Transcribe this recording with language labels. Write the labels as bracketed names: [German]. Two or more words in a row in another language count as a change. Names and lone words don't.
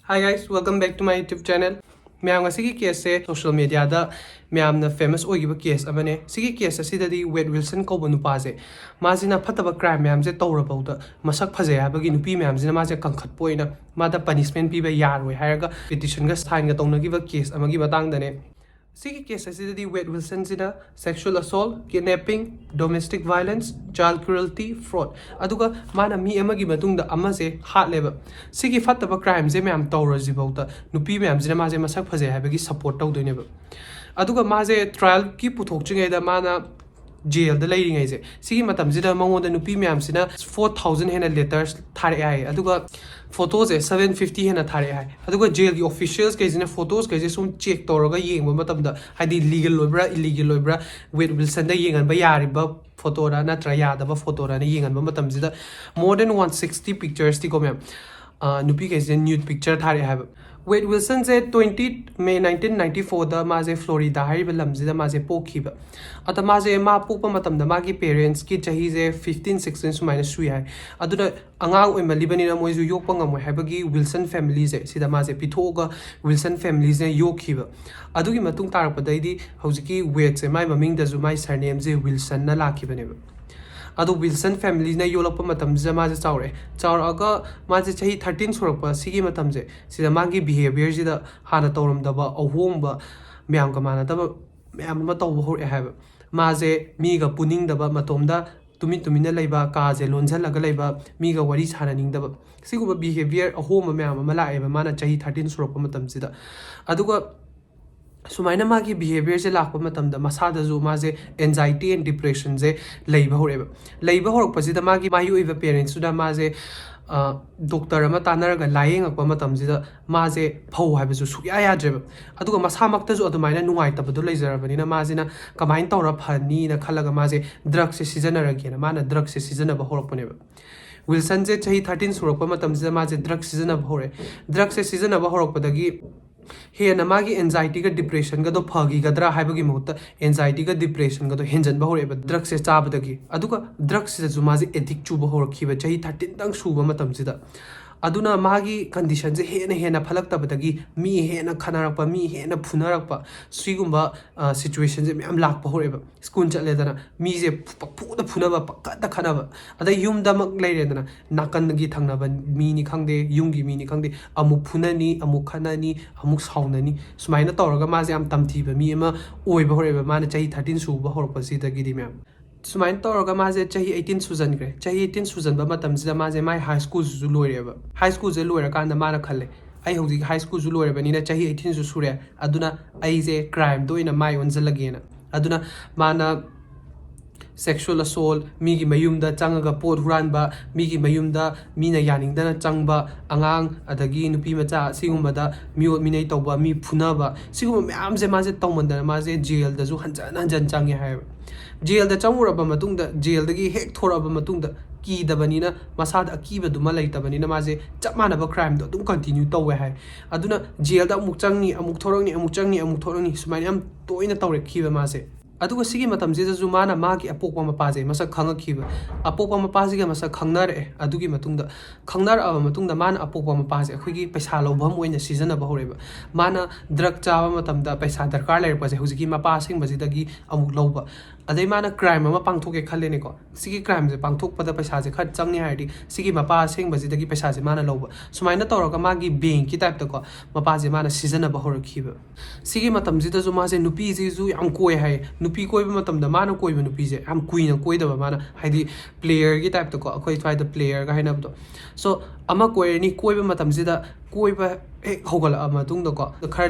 [English] Hi guys, welcome back to my YouTube channel. [Manipuri] मैं ngasi case se [English] social media [Manipuri] da मैंने famous ओगिब case अबने सिगी case असिददी Wade Wilson कौब नुपा से माजिना फतब crime मैम से तौरबौदा मसक फजे हाबगी नुपी मैम से माजे कंखत पोइना मादा punishment पीबा यारोय हायरगा petition गा sign गा तौनगिब case अमगी बतांगदने सिगी case असिददी Wade Wilson सिदा [English] sexual assault, kidnapping, domestic violence, child cruelty, fraud [Manipuri] अदुगा माना मी अमगी मतुंगदा अमसे हाटलेबा सिगी फतब crime से मैम तौरजिबौदा नुपी मैम से माजे मसक फजे हाबगी support तौदोइनेबा अदुगा माजे ट्रायल की पुथोक्चिङैदा माना जेल द लैरिङैसे सिगी मतमजिदा मंगोदा नुपी म्यामसिना 4000 हेना लेटर्स थारे आइ अदुगा फोटोज 750 हेना थारे आइ अदुगा जेल की ऑफिशियल्स कैजिना फोटोज कैजे सुम चेक तौरगा येंगबा मतमदा हाइदि लीगल लोइब्रा इलीगल लोइब्रा वेड विल्सन द येंगनबा यारिबा फोटोरा नत्रा यादबा फोटोरा ने येंगनबा मतमजिदा [English] more than 160 pictures [Manipuri] ती को मैम नुपी कैसे [English] nude picture [Manipuri] थारे हाइबा Wade Wilson से 20 May 1994 दा माजे फ्लोरिडा हाइबा लमजिदा माजे पोखिबा अत माजे मा पोपा मतमदा मागी पेरेंट्स की चाही जे 15 16 सुमाइना सुई हाय अदुदा अंगांग ओइमलिबनिना मोइजु योकपा ngam हाइबागी Wilson family जे सिदा माजे पिथोगा Wilson family जे योखिबा अदुगी मतुंग तारपदैदि हौजिकी Wade से माइ ममिंग दजु माइ सरनेम जे Wilson ना लाखिबनेबा अदो विल्सन फैमिली ने योलप मतमजे माजे चाउरे चाउरगा माजे चाही 13 सुरप सिगी मतमजे सिदा मागी बिहेवियर जिदा हाना तौरमदबा अहोंबा म्याम का मानदबा म्याम म तौब होरे हायबा माजे मीगा पुनिंगदबा मतोमदा तुमिन लैबा काजे लोनझलगा लैबा मीगा वरी साननिंगदबा सिगुबा बिहेवियर अहोंबा म्याम म लाएबा माना चाही 13 सुरप मतमजिदा अदुगा सुमाइना मागी बिहेवियर से लाख मतमदा मसादजु माजे [English] anxiety and depression [Manipuri] जे लैबा होरपसिदा मागी माही ओइबा पेरेंट्स सुदा माजे डॉक्टर अमा तानरगा लायेंगकपा मतमजिदा माजे फौ हाइबसु सुया याद्रेबा अदुगा मसामक्तजु अदुमाइना नुंगाइतबदु लैजरबनिना माजिना कमाइन तौरा फनी ना खलगा माजे ड्रग्स से सिजनरगेना माना ड्रग्स से सिजनबा होरपनेबा विल्सन जे चाही 13 सुरकपा मतमजिदा माजे ड्रग्स सिजनबा होरे ड्रग्स से सिजनबा होरकपदगी हेना मागी एंजाइटी का डिप्रेशन का दो फगीगद्रा हाइबगी मुहूर्त एंजाइटी का डिप्रेशन का दो हेंजनबा होरेबा ड्रग्स से चाबदगी अदुगा ड्रग्स से माजे एडिक्ट चुबा होरखिबा चाही 13 तंग सुबा मतमजिदा अदुना मागी कंडीशन से हेना फलक्तबदगी मी हेना खनारपा मी हेना फुनारपा सिगुंबा सिचुएशन से मैम लाखपा होरेबा स्कूल चलेदना मी जे पक्फुदा फुनबा पक्कता खनाबा अदा युमदमक लैरेदना नाकनगी थंगनबा मीनी खंगदे युमगी मीनी खंगदे अमुक फुननी अमुक खनानी अमुक साउननी सुमाइना तौरगा माजे आम तमथीबा मी एमा ओइबा होरेबा माने चाही 13 सुबा होरपसिदगी मैम सुमाइन तौरगा माजे चाही 18 सुजनग्रे चाही 18 सुजनबा मतमजिदा माजे माइ [English] high school [Manipuri] जु लोइरेबा [English] high school [Manipuri] जे लोइरकांदा माना खल्ले आई हौजी [English] high school [Manipuri] जु लोइरेबनिना चाही 18 जु सुरे अदुना आई जे क्राइम दोइना माइ ओनजलगेना अदुना माना [English] sexual assault [Manipuri] मीगी मयुमदा चंगगा पोट हुरानबा मीगी मयुमदा मीना यानिंगदना चंगबा अंगांग अदगी नुपी मचा सिगुमबदा मियो मिनै तौबा मी फुनाबा सिगुम म्याम जे माजे तौमंदना माजे जेल दजु हंजन हंजन चंगे हाय जेल द चंगुरबा मतुंगदा जेल दगी हेक थोरबा मतुंगदा कीदबनिना मसाद अकीबदुमा लैतबनिना माजे चप मानबा क्राइम दो दुम कंटिन्यू तौवे हाय अदुना जेल द अमुक चंगनी अमुक थोरंगनी अमुक चंगनी अमुक थोरंगनी सुमाइना याम तोइना तौरेखिबा माजे अदुगा सिगी मतमजिदजु माना मागी अपोकपा मपाजे मसक खंगखिबा अपोकपा मपाजिगा मसक खंगनरे अदुगी मतुंगदा खंगनर अब मतुंगदा माना अपोकपा मपाजे अखोगी पैसा लौभम ओइना सिजनबा होरेबा माना ड्रग चाबा मतमदा पैसा दरकार लेरपजे हुजिगी मपासिंग बजिदगी अमुक लौबा अदै माना क्राइम अमा पांगथोके खल्लेनेको सिगी क्राइम जे पांगथोकपदा पैसा जे खत चंगनी हाइदि सिगी मपासिंग बजिदगी पैसा जे माना लौबा सुमाइना तौरगा मागी बैंक की टाइप तको मपाजे माना सिजनबा होरखिबा सिगी मतमजिदजु माजे नुपी जिजु याम कोय हाय नुपी कोइबा मतमदा माना कोइबा नुपी जे याम कुइना कोइदबा माना हाइदि प्लेयर की टाइप तको अखोइ फाइदा प्लेयर का हाइनबदो सो अमा कोइरनी कोइबा मतमजिदा कोइबा हेक होगला मतुंगदको खर